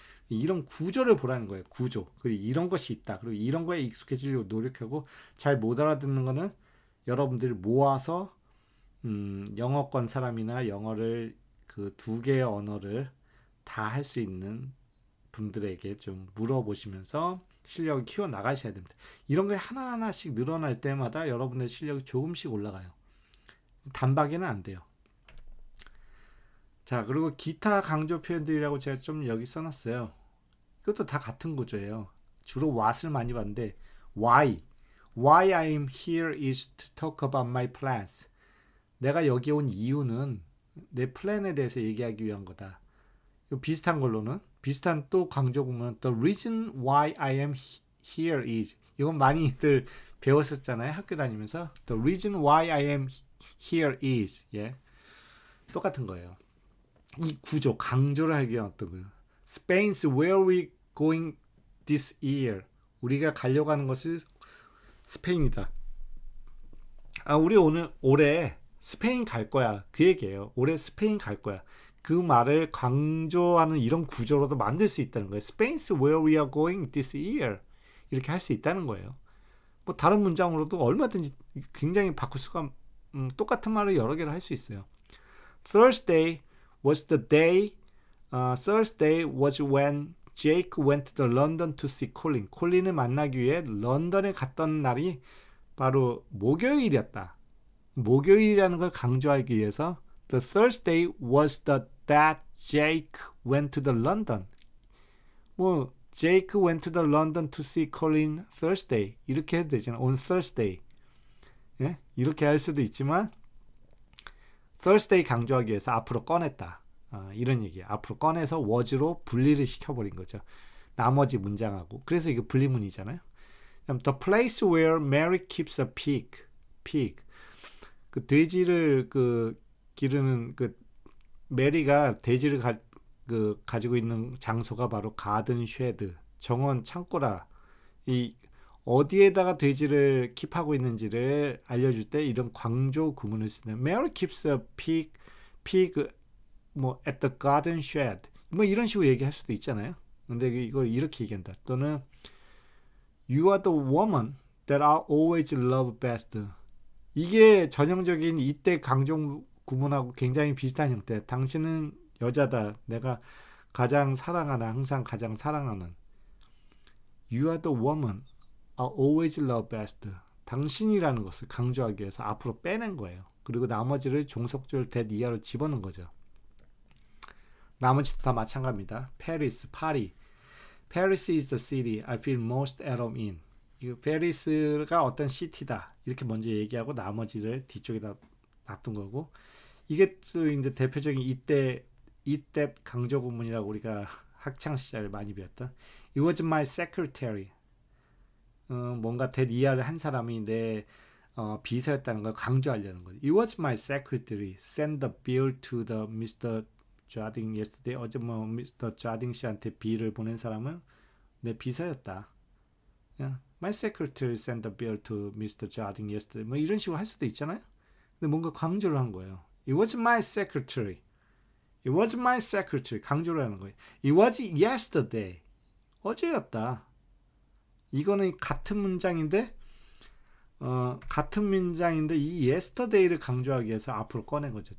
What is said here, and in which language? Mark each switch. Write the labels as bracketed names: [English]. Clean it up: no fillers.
[Korean] 이런 구조를 보라는 거예요. 구조. 그리고 이런 것이 있다. 그리고 이런 거에 익숙해지려고 노력하고 잘 못 알아듣는 거는 여러분들이 모아서 영어권 사람이나 영어를 그 두 개의 언어를 다 할 수 있는 분들에게 좀 물어보시면서 실력을 키워 나가셔야 됩니다. 이런 게 하나하나씩 늘어날 때마다 여러분의 실력이 조금씩 올라가요. 단박에는 안 돼요. 자, 그리고 기타 강조 표현들이라고 제가 좀 여기 써놨어요. 이것도 다 같은 구조예요. 주로 what을 많이 봤는데 [English] why I am here is to talk about my plans. [Korean] 내가 여기 온 이유는 내 플랜에 대해서 얘기하기 위한 거다. 비슷한 걸로는 비슷한 또 강조 보면 [English] the reason why I am here is, [Korean] 이건 많이들 배웠었잖아요. 학교 다니면서 [English] the reason why I am here is, [Korean] 예, 똑같은 거예요. 이 구조 강조를 하기 위한 어떤 거예요. [English] Spain's where we going this year. [Korean] 우리가 가려고 하는 것이 스페인이다. 우리 올해 스페인 갈 거야. 그 얘기예요. 올해 스페인 갈 거야. 그 말을 강조하는 이런 구조로도 만들 수 있다는 거예요. [English] Spain's where we are going this year. [Korean] 이렇게 할 수 있다는 거예요. 뭐 다른 문장으로도 얼마든지 굉장히 바꿀 수가 똑같은 말을 여러 개를 할 수 있어요. [English] Thursday was when Jake went to London to see Colin. [Korean] 콜린을 만나기 위해 런던에 갔던 날이 바로 목요일이었다. 목요일이라는 걸 강조하기 위해서 [English] The Thursday was that Jake went to the London. 뭐 Jake went to the London to see Colin Thursday. [Korean] 이렇게 해도 되잖아. [English] On Thursday. [Korean] 예? 이렇게 할 수도 있지만 Thursday 강조하기 위해서 앞으로 꺼냈다. 이런 얘기예요. 앞으로 꺼내서 was로 분리를 시켜버린 거죠. 나머지 문장하고. 그래서 이게 분리문이잖아요. [English] The place where Mary keeps a pig. [Korean] 그 돼지를 기르는 메리가 돼지를 가지고 있는 장소가 바로 가든 쉐드, 정원 창고라. 이 어디에다가 돼지를 킵하고 있는지를 알려줄 때 이런 강조 구문을 쓰는. [English] Mary keeps a pig at the garden shed. [Korean] 이런 식으로 얘기할 수도 있잖아요. 근데 이걸 이렇게 얘기한다. [English] 또는 You are the woman that I always love best. [Korean] 이게 전형적인 이때 강조 구문하고 굉장히 비슷한 형태. 당신은 여자다. 내가 가장 사랑하는, 항상 가장 사랑하는. [English] You are the woman I always love best. [Korean] 당신이라는 것을 강조하기 위해서 앞으로 빼낸 거예요. 그리고 나머지를 종속절 that 이하로 집어넣은 거죠. 나머지도 다 마찬가지입니다. Paris, 파리. [English] Paris is the city I feel most at home in. [Korean] 페리스가 어떤 시티다. 이렇게 먼저 얘기하고 나머지를 뒤쪽에다 놔둔 거고. 이게 또 이제 대표적인 이때 강조 구문이라고 우리가 학창 시절에 많이 배웠던. [English] It was my secretary. [Korean] 뭔가 대이하를 한 사람이 내 비서였다는 걸 강조하려는 거죠. [English] It was my secretary. Send the bill to the Mr. Jarding yesterday. [Korean] 어제 [English] Mr. [Korean] Jarding 씨한테 비를 보낸 사람은 내 비서였다. [English] My secretary sent the bill to Mr. Jarding yesterday. [Korean] 이런 식으로 할 수도 있잖아요. 근데 뭔가 강조를 한 거예요. [English] It was my secretary. It was my secretary. [Korean] 강조를 하는 거예요. [English] It was yesterday. [Korean] 어제였다. 이거는 같은 문장인데 이 yesterday를 강조하기 위해서 앞으로 꺼낸 거죠.